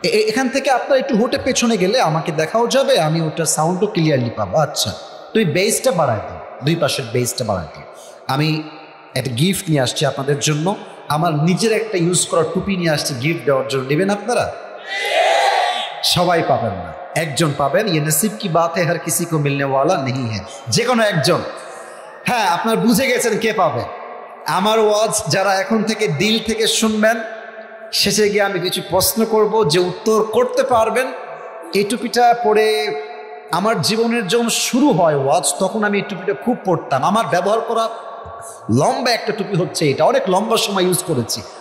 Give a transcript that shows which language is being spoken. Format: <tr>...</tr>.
<bn>এখান থেকে আপনার একটু হোটে পেছনে গেলে আমাকে দেখাও যাবে, আমি ওটার সাউন্ডও ক্লিয়ারলি পাবো। আচ্ছা তুমি বেসটা বাড়ায় দাও, দুই পাশের বেসটা বাড়ায় দাও। আমি একটা গিফট নিয়ে আসছি আপনাদের জন্য, আমার নিজের একটা ইউজ করার টুপি নিয়ে আসছি গিফট দেওয়ার জন্য। নেবেন আপনারা? সবাই পাবেন না, একজন পাবেন।</bn> <hi>ये नसीब की बात है, हर किसी को मिलने वाला नहीं है।</hi> <bn>যে কোনো একজন। হ্যাঁ আপনার বুঝে গেছেন কে পাবে। আমার ওয়াজ যারা এখন থেকে দিল থেকে শুনবেন, শেষে গিয়ে আমি কিছু প্রশ্ন করব, যে উত্তর করতে পারবেন। এই টুপিটা পরে আমার জীবনের যখন শুরু হয় ওয়াজ, তখন আমি এই টুপিটা খুব পরতাম। আমার ব্যবহার করা লম্বা একটা টুপি হচ্ছে এটা, অনেক লম্বা সময় ইউজ করেছি।</bn>